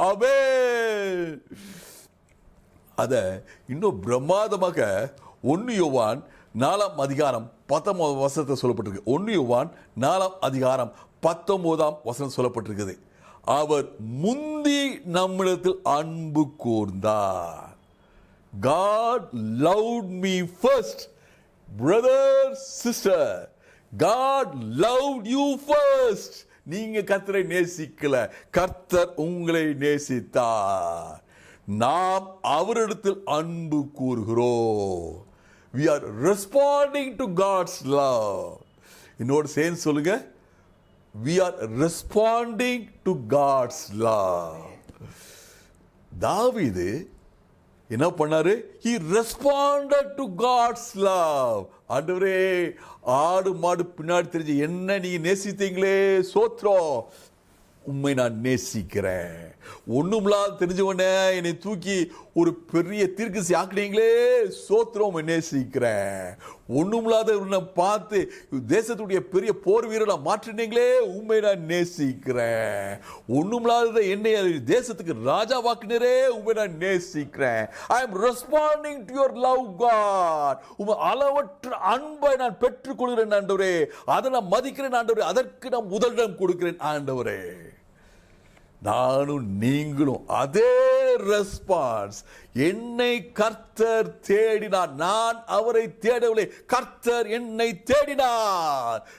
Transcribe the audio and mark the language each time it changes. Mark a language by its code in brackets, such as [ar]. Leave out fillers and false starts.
[ta] ஆமென். அத இன்னும் பிரமாதமாக 1 யோவான் 4ஆம் அதிகாரம் 19ஆம் வசனத்தை சொல்லப்பட்டிருக்கு. 1 யோவான் 4ஆம் அதிகாரம் 19ஆம் வசனம் சொல்லப்பட்டிருக்குது. அவர் முந்தி நம்மிடத்தில் அன்பு கூர்ந்தார். [en] God loved me first. Brother, sister, God loved you first. [ta] நீங்க கர்த்தரை நேசிக்கல, கர்த்தர் உங்களை நேசித்தார். நாம் அவரிடத்தில் அன்பு கூறுகிறோம். [en] We are responding to God's love. [ta] இன்னொரு சேர்ந்து சொல்லுங்க, [en] we are responding to God's love. [ta] தாவீது என்ன பண்ணாரு? [en] He responded to God's love. [ta] ஆண்டவரே, ஆடு மாடு பின்னாடி தெரிஞ்சு என்ன நீங்க நேசித்தீங்களே, சோத்ரம், உண்மை நான் நேசிக்கிறேன். ஒண்ணுமில்லாத தெரிஞ்சவனே என்னை தூக்கி ஒரு பெரிய தீர்க்கசி ஆக்குனீங்களே, சோத்திரம் நேசிக்கிறேன். ஒண்ணுமில்லாத பார்த்து தேசத்துடைய பெரிய போர் வீரனா மாற்றினீங்களே, உண்மை நான் நேசிக்கிறேன். ஒண்ணுமில்லாத என்னை தேசத்துக்கு ராஜா வாக்குனரே, உண்மை நான் நேசிக்கிறேன். [en] I am responding to your love, God. [ta] உங்க அளவற்ற அன்பை நான் பெற்றுக்கொள்கிறேன் ஆண்டவரே. அதை நான் மதிக்கிறேன் ஆண்டவரே. அதற்கு நான் முதலிடம் கொடுக்கிறேன் ஆண்டவரே. நானும் நீங்களும் அதே ரெஸ்பான்ஸ். என்னை கர்த்தர் தேடினார், நான் அவரை தேடவில்லை, கர்த்தர் என்னை தேடினார்.